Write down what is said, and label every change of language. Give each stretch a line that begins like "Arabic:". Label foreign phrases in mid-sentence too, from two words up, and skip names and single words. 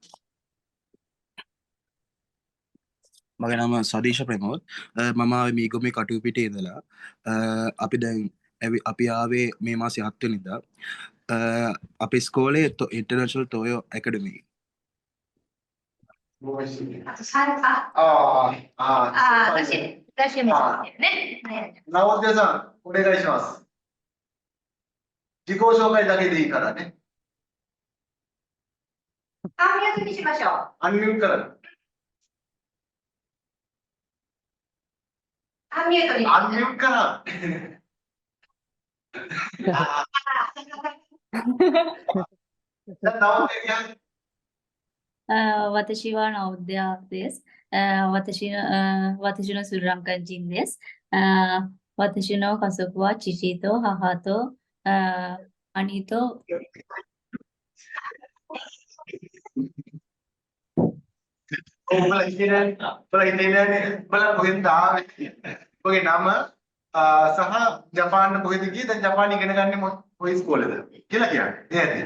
Sinhala: මගේ නම සදීෂ ප්‍රමෝද් මම ආවේ මීගොමේ කටුපිටේ ඉඳලා අපි ආවේ මේ මාසේ 7 වෙනිදා අපේ ඉස්කෝලේ ඉන්ටර්නැෂනල් තෝයෝ ඇකඩමි.
Japanese: නවෝදය さんお願いします。自己紹介だけでいいからね。アンミュートにしましょう。アンミュートから。アンミュートに。アンミュートから。私はナオデアです。私のスリランカ人です。私の家族は父と母と兄と
Sinhala: ඔයාලා කොහෙන්ද ආවේ? ඔයගේ නම සහ ජපාන් කොහෙද ගියේ? දැන් ජපාන් ඉගෙන ගන්නේ කොයි ඉස්කෝලේද කියලා කියන්නේ.